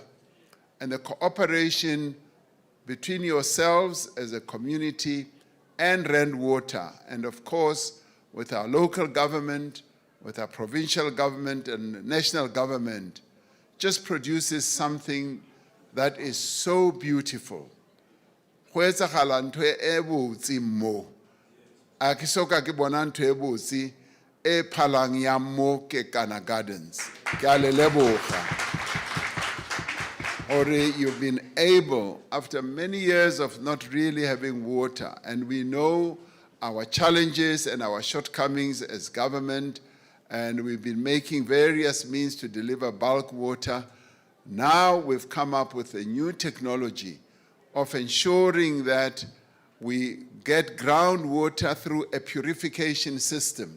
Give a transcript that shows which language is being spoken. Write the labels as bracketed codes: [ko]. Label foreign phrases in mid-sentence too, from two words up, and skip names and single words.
[en] And the cooperation between yourselves as a community and Rand Water, and of course with our local government, with our provincial government and national government, just produces something that is so beautiful. [st] Ho etsagala ntho e botse mo. A ke soka ke bona ntho e botse e phalang ya mo ke Kana Gardens. Ke a le leboga. [en] Or you've been able, after many years of not really having water, and we know our challenges and our shortcomings as government, and we've been making various means to deliver bulk water. Now we've come up with a new technology of ensuring that we get groundwater through a purification system.